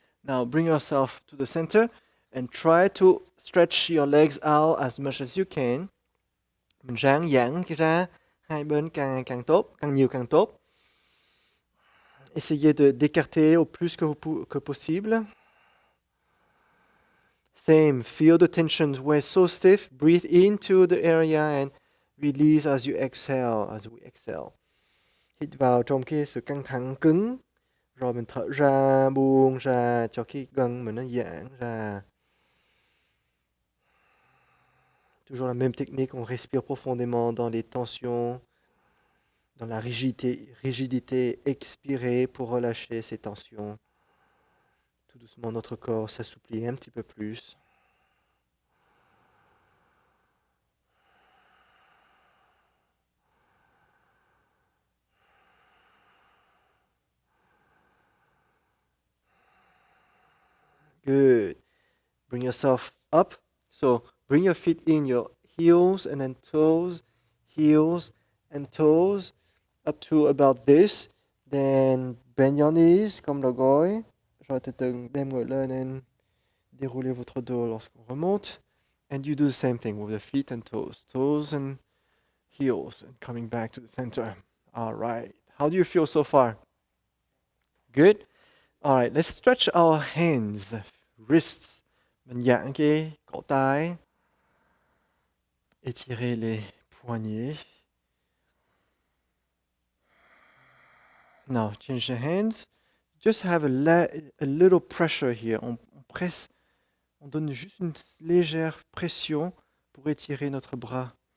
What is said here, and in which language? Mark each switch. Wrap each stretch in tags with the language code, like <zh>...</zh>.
<en>Now bring yourself to the center and try to stretch your legs out as much as you can.</en> <vi>Mình ráng giãn cái ra hai bên càng tốt, càng nhiều càng tốt.</vi> <fr>Essayez d'écarter au plus que possible.</fr> <en>Same, feel the tensions. We're so stiff. Breathe into the area and release as you exhale, as we exhale.</en> <vi>Hít vào trong cái sự căng thẳng cứng. Rồi mình thở ra, buông ra cho cái gân mình nó giãn ra.</vi> <fr>Toujours la même technique, on respire profondément dans les tensions, dans la rigidité, expirer pour relâcher ces tensions. Tout doucement, notre corps s'assouplit un petit peu plus.</fr> <en>Good. Bring yourself up. So bring your feet in, your heels and then toes, heels and toes up to about this. Then bend your knees</en> <fr>comme le gối.</fr> <vi>Rồi từ từ đem người lên and</vi> <fr>déroulez votre dos lorsqu'on remonte.</fr> <en>And you do the same thing with the feet and toes and heels, and coming back to the center. All right. How do you feel so far? Good. All right, let's stretch our hands, wrists.</en> <vi>Mình giãn cái cổ tay.</vi> <fr>Étirez les poignets.</fr> <en>Now, change the hands. Just have a little pressure here.</en> <fr>On presse, on donne juste une légère pression pour étirer notre bras.</fr>